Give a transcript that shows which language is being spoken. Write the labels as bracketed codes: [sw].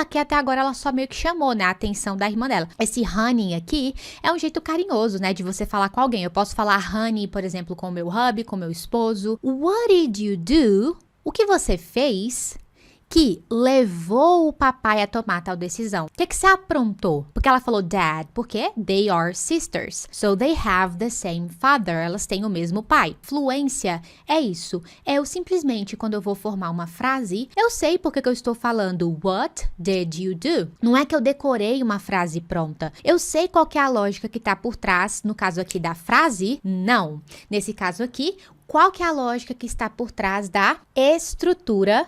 [pt] Aqui até agora ela só meio que chamou, né, a atenção da irmã dela. Esse honey aqui é um jeito carinhoso, né, de você falar com alguém. Eu posso falar honey, por exemplo, com o meu hubby, com o meu esposo. [en] What did you do? [pt] O que você fez que levou o papai a tomar tal decisão? O que você aprontou? Porque ela falou dad, porque [en] they are sisters. So they have the same father. [pt] Elas têm o mesmo pai. Fluência é isso. É eu simplesmente, quando eu vou formar uma frase, eu sei porque que eu estou falando [en] what did you do? [pt] Não é que eu decorei uma frase pronta. Eu sei qual que é a lógica que está por trás, no caso aqui da frase, não. Nesse caso aqui, qual que é a lógica que está por trás da estrutura?